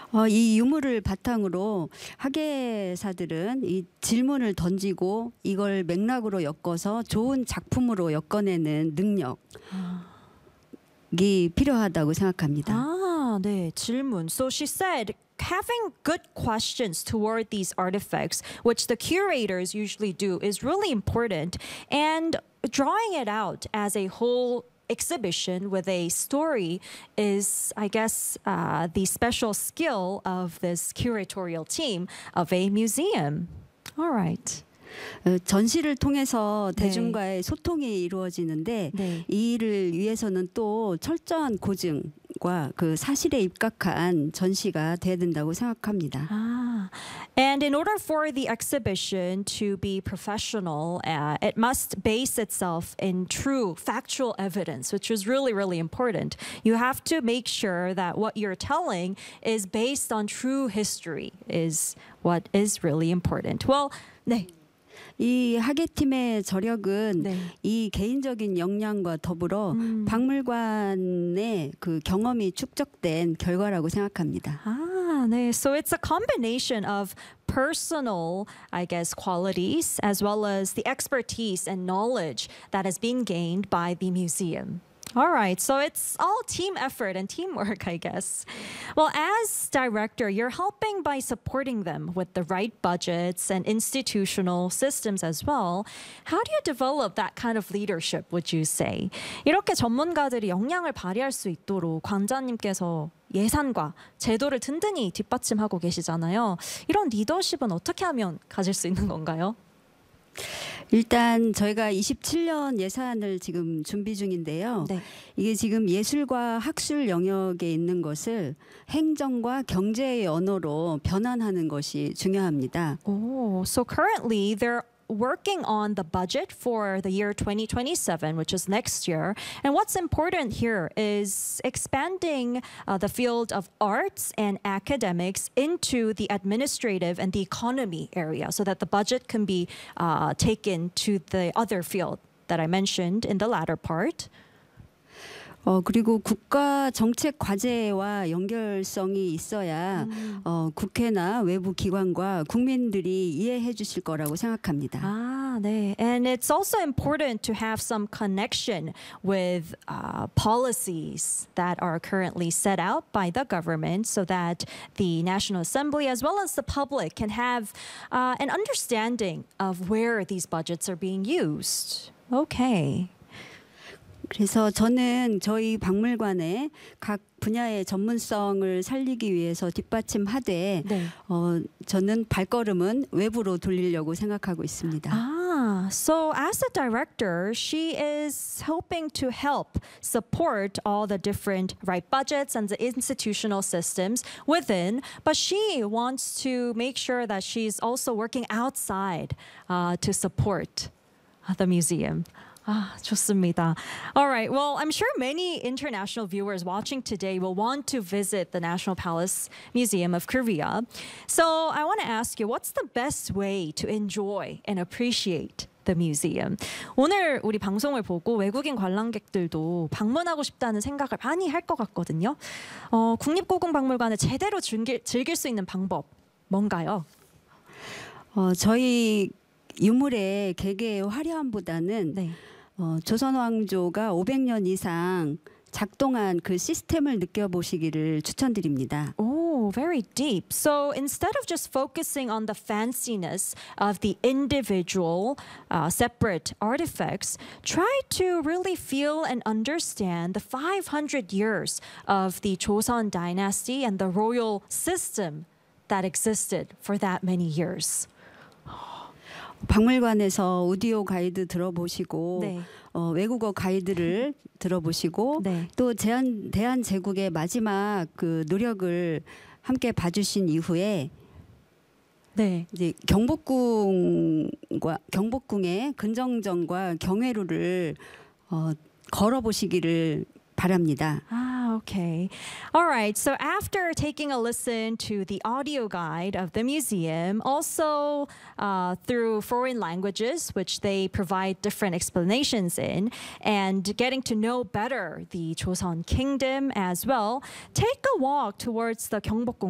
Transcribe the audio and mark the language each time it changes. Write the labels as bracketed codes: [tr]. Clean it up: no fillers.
[ko] 이 유물을 바탕으로 학예사들은 이 질문을 던지고 이걸 맥락으로 엮어서 좋은 작품으로 엮어내는 능력이 필요하다고 생각합니다. 아, 네, 질문. [en] So she said, having good questions toward these artifacts, which the curators usually do, is really important. And drawing it out as a whole exhibition with a story is, I guess, the special skill of this curatorial team of a museum. All right. [ko] 전시를 통해서 대중과의 네. 소통이 이루어지는데 네. 이를 위해서는 또 철저한 고증과 그 사실에 입각한 전시가 돼야 된다고 생각합니다. 아. [en] And in order for the exhibition to be professional, it must base itself in true factual evidence, which is really, really important. You have to make sure that what you're telling is based on true history is what is really important. Well, [ko] 네. 이 학예팀의 저력은 네. 이 개인적인 역량과 더불어 박물관의 그 경험이 축적된 결과라고 생각합니다. 아, 네. [en] So it's a combination of personal, I guess, qualities as well as the expertise and knowledge that is being gained by the museum. All right, so it's all team effort and teamwork, I guess. Well, as director, you're helping by supporting them with the right budgets and institutional systems as well. How do you develop that kind of leadership, would you say? [ko] 이렇게 전문가들이 역량을 발휘할 수 있도록 관장님께서 예산과 제도를 든든히 뒷받침하고 계시잖아요. 이런 리더십은 어떻게 하면 가질 수 있는 건가요? 일단 저희가 27년 예산을 지금 준비 중인데요. 네. 이게 지금 예술과 학술 영역에 있는 것을 행정과 경제의 언어로 변환하는 것이 중요합니다. [en] So currently they're working on the budget for the year 2027, which is next year. And what's important here is expanding the field of arts and academics into the administrative and the economy area so that the budget can be taken to the other field that I mentioned in the latter part. [ko] 그리고 국가 정책 과제와 연결성이 있어야 국회나 외부 기관과 국민들이 이해해 주실 거라고 생각합니다. 아, 네. [en] And it's also important to have some connection with policies that are currently set out by the government so that the National Assembly as well as the public can have an understanding of where these budgets are being used. Okay. [ko] 그래서 저는 저희 박물관의 각 분야의 전문성을 살리기 위해서 뒷받침하되 네. 저는 발걸음은 외부로 돌리려고 생각하고 있습니다. [en] 아, so as a director, she is hoping to help support all the different right budgets and the institutional systems within, but she wants to make sure that she's also working outside to support the museum. [ko] 아, 좋습니다. [en] All right. Well, I'm sure many international viewers watching today will want to visit the National Palace Museum of Korea. So I want to ask you, what's the best way to enjoy and appreciate the museum? [ko] 오늘 우리 방송을 보고 외국인 관람객들도 방문하고 싶다는 생각을 많이 할 것 같거든요. 국립고궁박물관을 제대로 즐길 수 있는 방법, 뭔가요? 저희 유물의 개개의 화려함보다는 네. 조선 왕조가 500년 이상 작동한 그 시스템을 느껴보시기를 추천드립니다. [en] Oh, very deep. So instead of just focusing on the fanciness of the individual separate artifacts, try to really feel and understand the 500 years of the Joseon dynasty and the royal system that existed for that many years. [ko] 박물관에서 오디오 가이드 들어보시고 네. 외국어 가이드를 들어보시고 네. 또 대한제국의 마지막 그 노력을 함께 봐주신 이후에 네. 이제 경복궁의 근정전과 경회루를 걸어보시기를 바랍니다. [en] Okay. All right. So after taking a listen to the audio guide of the museum, also through foreign languages, which they provide different explanations in, and getting to know better the Joseon Kingdom as well, take a walk towards the Gyeongbokgung